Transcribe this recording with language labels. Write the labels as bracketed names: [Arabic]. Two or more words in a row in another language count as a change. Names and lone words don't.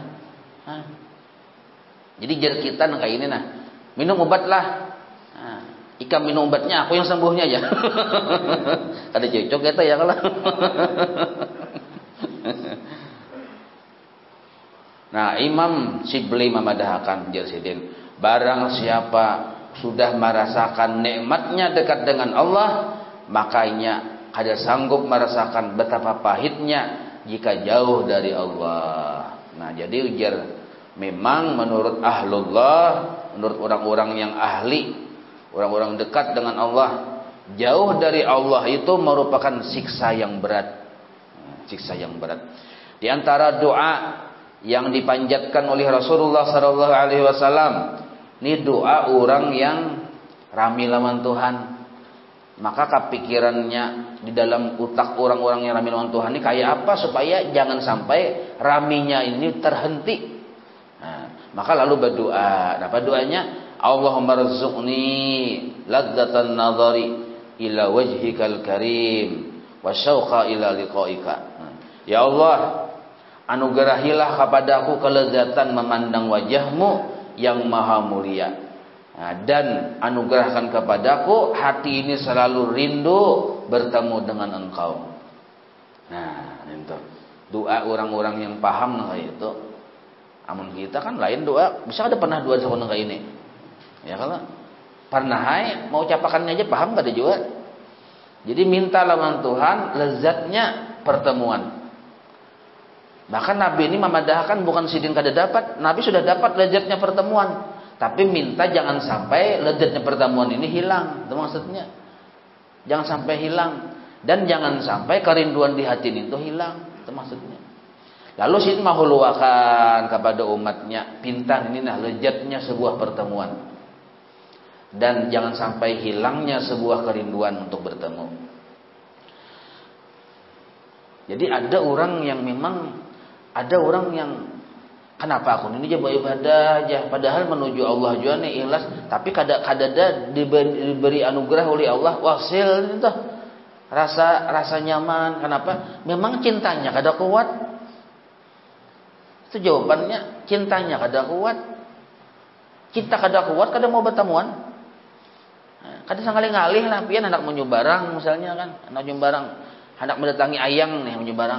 [Banjar] Nah, jadi jar kita kayak ini nah, minum obat lah. Nah, Ika minum obatnya, aku yang sembuhnya aja. Ada cocok kita ya kalau. Nah, Imam Syibli memadahkan Jersidin, [Indonesian] barang siapa sudah merasakan nikmatnya dekat dengan Allah, makanya ada sanggup merasakan betapa pahitnya jika jauh dari Allah. Nah, jadi ujar memang menurut ahlullah, menurut orang-orang yang ahli, orang-orang dekat dengan Allah, jauh dari Allah itu merupakan siksa yang berat. Siksa yang berat. Di antara doa yang dipanjatkan oleh Rasulullah [Arabic] صلى الله عليه وسلم, [Banjar] ini doa orang yang rami lawan Tuhan. Maka kepikirannya di dalam utak orang-orang yang rami lawan Tuhan ini kayak apa supaya jangan sampai raminya ini terhenti. [Indonesian] Nah, maka lalu berdoa. Apa doanya? [Arabic] اللهم ارزقني لذة النظر إلى وجهك الكريم والشوق إلى لقائك. [Indonesian] Ya Allah, anugerahilah kepadaku kelezatan memandang wajahmu yang maha mulia. Nah, dan anugerahkan kepadaku hati ini selalu rindu bertemu dengan engkau. [Banjar] Nah, itu doa orang-orang yang paham kayak itu. Amun kita kan lain doa, bisa ada pernah doa sama kayak ini. Ya kalau pernah mau capakannya aja paham kada juga. Jadi minta lawan Tuhan lezatnya pertemuan. Bahkan Nabi ini memadahkan bukan sidin kada dapat, Nabi sudah dapat lezatnya pertemuan, tapi minta jangan sampai lezatnya pertemuan ini hilang. Itu maksudnya. [Indonesian] Jangan sampai hilang dan jangan sampai kerinduan di hati itu hilang. Itu maksudnya. [Banjar] Lalu sidin mahuluakan kepada umatnya, pintar ini nah lezatnya sebuah pertemuan. [Indonesian] Dan jangan sampai hilangnya sebuah kerinduan untuk bertemu. [Banjar] Jadi ada orang yang memang kenapa aku ini aja beribadah aja padahal menuju Allah juga nih ikhlas, tapi kadada diberi anugerah oleh Allah wasil itu rasa nyaman. [Indonesian] Kenapa? [Banjar] Memang cintanya kada kuat. Itu jawabannya, cintanya kada kuat. Cinta kada kuat kada mau bertemuan. Kada sangali-ngalih lah pian hendak menyubarang misalnya kan, hendak menyubarang, hendak mendatangi ayang nih menyubarang.